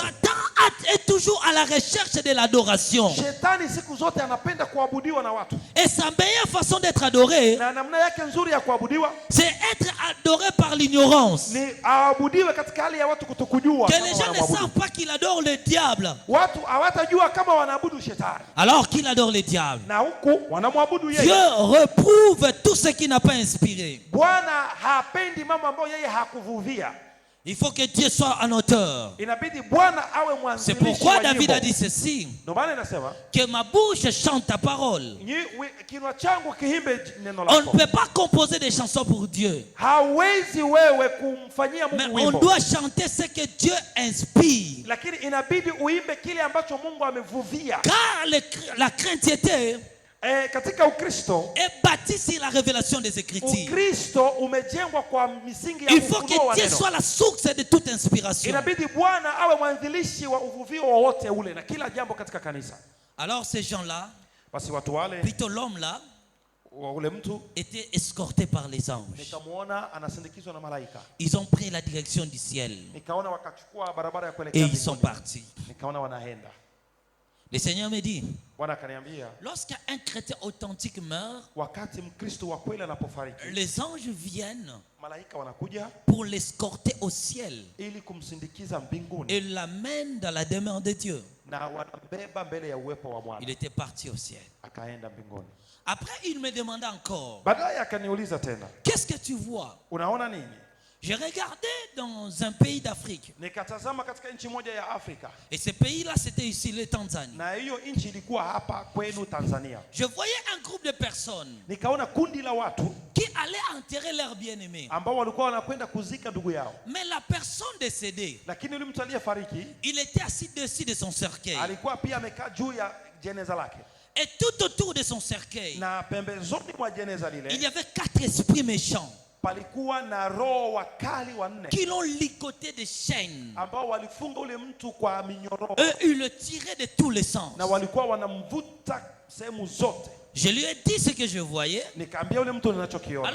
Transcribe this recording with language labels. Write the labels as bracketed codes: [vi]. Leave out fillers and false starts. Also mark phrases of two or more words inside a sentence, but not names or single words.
[fr] Satan est toujours à la recherche de l'adoration. [sw] Shetani siku zote anapenda kuabudiwa na watu, [fr] Et sa meilleure façon d'être adoré, [sw] na namna yake nzuri ya kuabudiwa [fr] c'est être adoré par l'ignorance. [sw] ni aabudiwe katika hali ya watu kutokujua [fr] Que [sw] kama [fr] les gens ne [sw] wanamwabudu. [fr] savent pas qu'il adore le diable, [sw] Watu hawatajua kama wanaabudu shetani [fr] alors qu'il adore le diable. [sw] na huku wanamwabudu [fr] Dieu [sw] yeye. [fr] reprouve tout ce qui n'a pas inspiré. [sw] Bwana hapendi mambo ambayo yeye hakuvuvia. [fr] Il faut que Dieu soit un auteur. [sw] Inabidi Bwana awe [fr] C'est [sw] mwanzilishi [fr] pourquoi [sw] wa [fr] David a [sw] nyimbo. [fr] dit ceci, [sw] Ndio maana inasema [fr] que ma bouche chante ta parole. [sw] kinwa changu kiimbe neno [fr] On ne [sw] lako. [fr] peut pas composer des chansons pour Dieu, [sw] Hawezi wewe kumfanyia [fr] mais [sw] Mungu [fr] on [sw] wimbo, [fr] doit chanter ce que Dieu inspire. [sw] lakini inabidi uimbe kile ambacho Mungu amevuvia. [fr] Car la chrétienté [sw] Katika Ukristo, [fr] est bâtie sur la révélation des Écritures. [sw] Ukristo umejengwa kwa misingi ya [fr] Il faut [sw] ufunuo wa [fr] que Dieu [sw] neno. [fr] soit la source de toute inspiration. [sw] Inabidi Bwana awe mwanzilishi wa uvuvio wowote ule na kila jambo katika kanisa. [fr] Alors ces gens-là, [sw] Basi watu wale, [fr] plutôt l'homme-là, [sw] wa ule mtu [fr] était escorté par les anges. [sw] nikamuona anasindikizwa na malaika, [fr] Ils ont pris la direction du ciel [sw] nikaona wakachukua barabara ya [fr] et [sw] kuelekea [fr] ils sont [sw] mbinguni. [fr] partis. [sw] Nikaona wanaenda. [fr] Le Seigneur me dit, [sw] Bwana akaniambia, [fr] lorsqu'un chrétien authentique meurt, [sw] wakati Mkristo wa kweli anapofariki, [fr] les anges viennent [sw] malaika wanakuja [fr] pour l'escorter au ciel [sw] ili kumsindikiza mbinguni [fr] et l'amènent dans la demeure de Dieu. [sw] na wanambeba mbele ya uwepo wa Bwana. [fr] Il était parti au ciel. [sw] Akaenda mbinguni. [fr] Après, il me demanda encore, [sw] Baadaye akaniuliza tena, [fr] qu'est-ce que tu vois? [sw] unaona nini? [fr] J'ai regardé dans un pays d'Afrique. [sw] Nikatazama katika nchi moja ya Afrika, [fr] Et ce pays-là, c'était ici, le Tanzanie. [sw] na hiyo nchi ilikuwa hapa kwenu Tanzania. [fr] Je voyais un groupe de personnes [sw] Nikaona kundi la watu [fr] qui allaient enterrer leur bien-aimé. [sw] ambao walikuwa wanakwenda kuzika ndugu yao, [fr] Mais la personne décédée, [sw] lakini yule mtu aliyefariki [fr] il était assis dessus de son cercueil. [sw] alikuwa pia amekaa juu ya jeneza lake, [fr] Et tout autour de son cercueil, [sw] na pembezoni mwa jeneza [fr] il y [sw] lile [fr] avait 4 esprits méchants [sw] palikuwa na roho wakali wanne [fr] qui l'ont ligoté de chaînes. [sw] ambao walifunga ule mtu kwa minyororo [fr] Eux, ils le tiraient de tous les sens. [sw] na walikuwa wanamvuta sehemu zote. [fr] Je lui ai dit ce que je voyais. [sw] Nikaambia yule mtu ninachokiona,